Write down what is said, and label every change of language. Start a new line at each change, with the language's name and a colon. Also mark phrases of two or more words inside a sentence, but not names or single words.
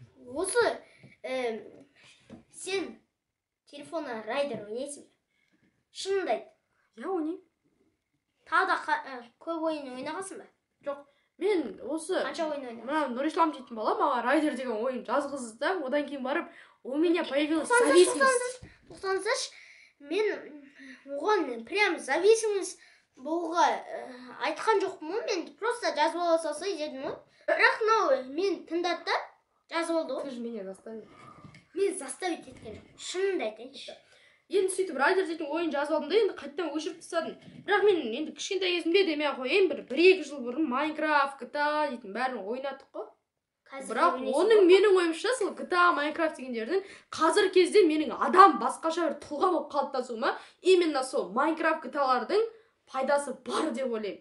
Kazakh: Осы сен телефонға райдер ойнайсың ба? Шынымды айт. Я ойнаймын. Тағы да көп ойын ойнағансың ба? Жоқ, мен осы Қанша ойын ойнағансың? мына Нұрислам дейтін бала маған райдер деген ойын жазғызды да, одан кейін барып
Russian: у меня появилась зависимость.
Kazakh: Тоқтаңыздаршы, мен оған
Russian: прям зависимость
Kazakh: болуға айтқан жоқпын ғой, мен просто жазып ала салса дедім ғой. Бірақ мынау мен тыңдады да жазып алды ғой.
Russian: Ты же меня заставил.
Kazakh: Мен заставить еткен жоқпын. Шынымды айтайыншы. Енді сөйтіп райдер дейтін ойын жазып алдым да, енді қайттан өшіріп тастадым. Бірақ мен енді кішкентай кезімде демей ақ қояйын, бір 1-2 жыл бұрын Майнкрафт, GTA дейтін бәрін ойнадық қой. Бірақ оның менің ойымша сол GTA, Майнкрафт дегендердің қазір кезде менің адам басқаша бір тұлға болып қалыптасуыма именно сол Майнкрафт, GTA-лардың пайдасы бар деп ойлаймын.